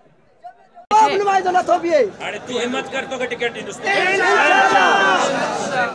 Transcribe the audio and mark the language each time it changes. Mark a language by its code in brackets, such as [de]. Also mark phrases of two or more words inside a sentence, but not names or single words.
[sd] आप नुमाइंदो न थो बीहे। हाणे तू हिम्मत कर तो टिकट ॾींदुसि।